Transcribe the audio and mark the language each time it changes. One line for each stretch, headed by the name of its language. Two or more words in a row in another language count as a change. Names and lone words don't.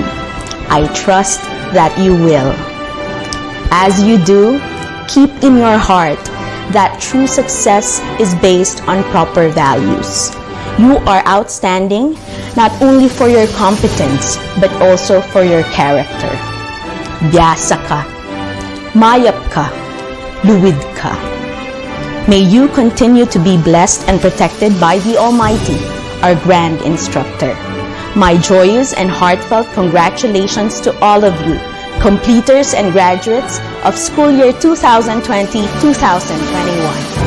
English: I trust that you will. As you do, keep in your heart that true success is based on proper values. You are outstanding not only for your competence but also for your character.
Pampanga: Biyasa ka, mayap ka, luwid ka.
English: May you continue to be blessed and protected by the Almighty, our grand instructor. My joyous and heartfelt congratulations to all of you, completers and graduates of school year 2020-2021.